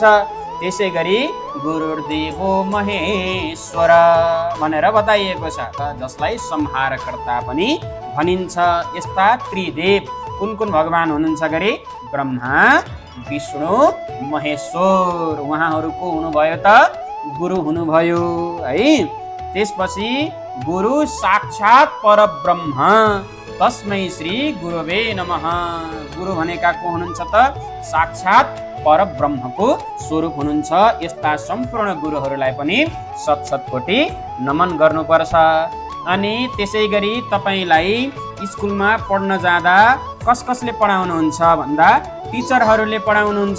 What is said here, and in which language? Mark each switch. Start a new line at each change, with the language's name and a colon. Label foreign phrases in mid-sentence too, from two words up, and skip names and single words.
Nepali: त्यसै गरी गुरुर्देवो महेश्वर भनेर बताइएको छ, जसलाई संहारकर्ता पनि भनिन्छ। यस्ता त्रिदेव कुन कुन भगवान हुनुहुन्छ गरे? ब्रह्मा, विष्णु, महेश्वर। उहाँहरू को हुनुभयो त? गुरु हुनुभयो है।
Sanskrit: त्यसपछि गुरु साक्षात् परब्रह्म तस्मै श्री गुरुवे नमः।
Nepali: गुरु भनेका को हुनुहुन्छ त? साक्षात् परब्रह्मको स्वरूप हुनुहुन्छ। यस्ता सम्पूर्ण गुरुहरूलाई पनि शत-शतकोटी नमन गर्नुपर्छ। अनि त्यसै गरी तपाईलाई स्कुलमा पढ्न जाँदा कसले पढाउनुहुन्छ भन्दा टिचरहरूले पढाउनुहुन्छ।